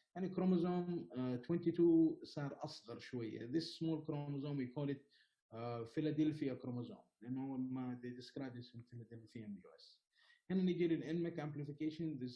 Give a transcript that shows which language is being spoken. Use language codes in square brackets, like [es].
[ar] يعني chromosome 22 صار أصغر شوية. [en] This small chromosome we call it Philadelphia chromosome. [ar] لأنه ما [en] they describe this in Philadelphia in the US. [ar] هنا نيجي لل NMEK amplification.